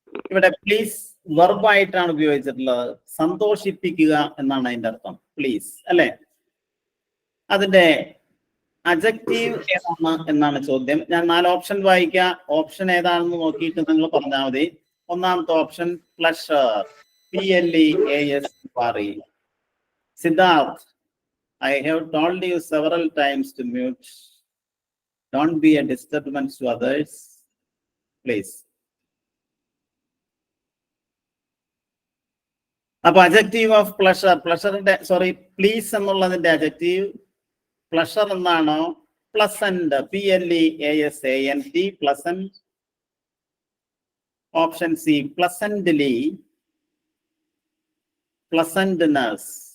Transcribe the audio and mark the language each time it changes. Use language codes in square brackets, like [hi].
[ml] ഇവിടെ പ്ലീസ് വെർബായിട്ടാണ് ഉപയോഗിച്ചിട്ടുള്ളത്. സന്തോഷിപ്പിക്കുക എന്നാണ് അതിന്റെ അർത്ഥം, പ്ലീസ് അല്ലെ. അതിന്റെ അഡ്ജക്റ്റീവ് ഏതാണ് എന്നാണ് ചോദ്യം. ഞാൻ 4 ഓപ്ഷൻ വായിക്കാം. ഓപ്ഷൻ ഏതാണെന്ന് നോക്കിയിട്ട് നിങ്ങൾ പറഞ്ഞാൽ മതി. ഒന്നാമത്തെ option pleasure, PLEASURE. [en] Siddharth, I have told you several times to mute. Don't be a disturbance to others, please. [ml] അപ്പൊ [en] adjective of pleasure, [ml] പ്ലഷറിന്റെ sorry please എന്നുള്ളതിന്റെ അഡ്ജക്റ്റീവ് പ്ലഷർ എന്നാണോ? Pleasant, PLEASANT, pleasant. Option C പ്ലസന്റ്ലി, പ്ലസന്റ്നെസ്.